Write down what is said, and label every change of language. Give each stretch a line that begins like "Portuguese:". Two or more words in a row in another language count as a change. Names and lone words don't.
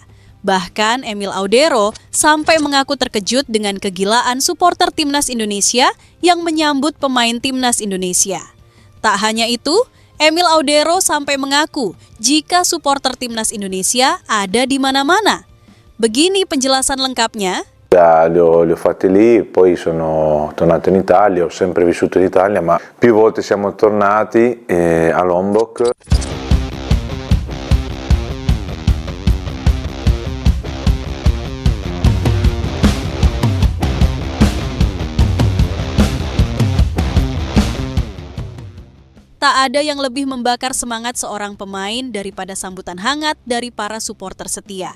Indonesian: Bahkan Emil Audero sampai mengaku terkejut dengan kegilaan supporter Timnas Indonesia yang menyambut pemain Timnas Indonesia. Tak hanya itu, Emil Audero sampai mengaku jika supporter Timnas Indonesia ada di mana-mana. Begini penjelasan lengkapnya.
Italian: Li ho fatti lì, poi sono tornato in Italia, ho sempre vissuto in Italia, ma più volte siamo tornati a Lombok.
Indonesian: Tak ada yang lebih membakar semangat seorang pemain daripada sambutan hangat dari para supporter setia.